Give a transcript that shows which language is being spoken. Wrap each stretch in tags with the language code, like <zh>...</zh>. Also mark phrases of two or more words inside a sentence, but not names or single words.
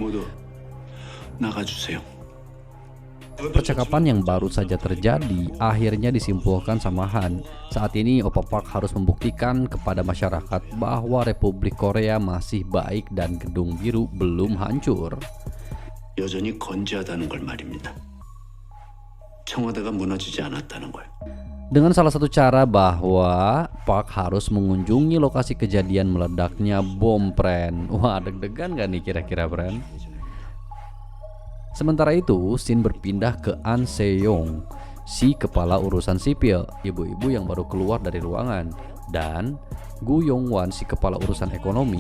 <id>Percakapan yang baru saja terjadi akhirnya disimpulkan sama Han. Saat ini Oppa Park harus membuktikan kepada masyarakat bahwa Republik Korea masih baik dan Gedung Biru belum hancur.</id> <ko>여전히 건재하다는 걸 말입니다. 청와대가 무너지지 않았다는 걸.</ko> <id>Dengan salah satu cara bahwa Park harus mengunjungi lokasi kejadian meledaknya bom, friend. Wah, deg-degan gak nih kira-kira, friend? Sementara itu, scene berpindah ke An Se-yong, si kepala urusan sipil, ibu-ibu yang baru keluar dari ruangan, dan Gu Yong-wan, si kepala urusan ekonomi.</id>